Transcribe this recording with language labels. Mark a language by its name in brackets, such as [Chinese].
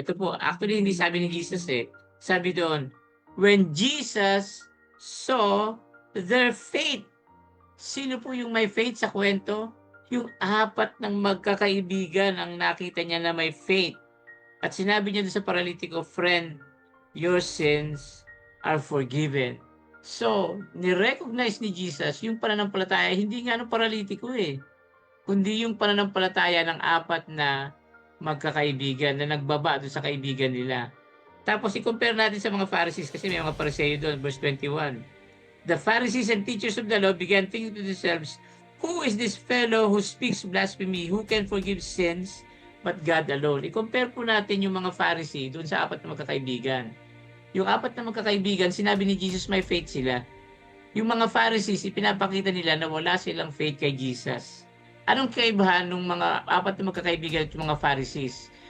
[Filipino] Ito po, actually hindi sabi ni Jesus Sabi doon, [English] when Jesus saw their faith. [Filipino] Sino po yung may faith sa kwento? Yung 4 ng magkakaibigan ang nakita niya na may faith. At sinabi niya doon sa paralitiko, [English] friend, your sins are forgiven. [Filipino] So, ni-recognize ni Jesus yung pananampalataya, hindi nga ng paralitiko kundi yung pananampalataya ng 4 na magkakaibigan na nagbaba doon sa kaibigan nila. Tapos i-compare natin sa mga Pharisees kasi may mga Pariseo doon, verse 21. [English] The Pharisees and teachers of the law began thinking to themselves, who is this fellow who speaks blasphemy? Who can forgive sins but God alone? [Filipino] I-compare po natin yung mga Pharisee doon sa 4 na magkakaibigan. Yung 4 na magkakaibigan, sinabi ni Jesus may faith sila. Yung mga Pharisees, ipinapakita nila na wala silang faith kay Jesus. Anong kaibahan ng mga 4 na magkakaibigan at yung mga Pharisees?